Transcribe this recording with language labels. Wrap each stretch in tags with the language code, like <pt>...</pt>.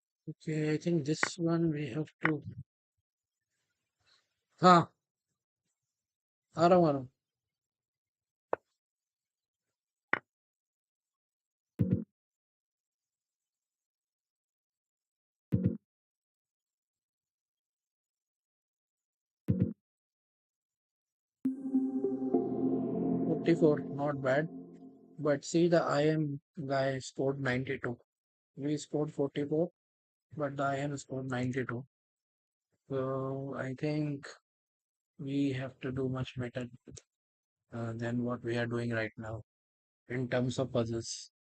<en>Okay, I think this one we have to.</en> <hi>हाँ आ रहा हूँ आ रहा हूँ 44,</hi> <en>not bad. But see, the IM guy scored 92. We scored 44, but the IM scored 92. So I think we have to do much better than what we are doing right now in terms of puzzles.</en>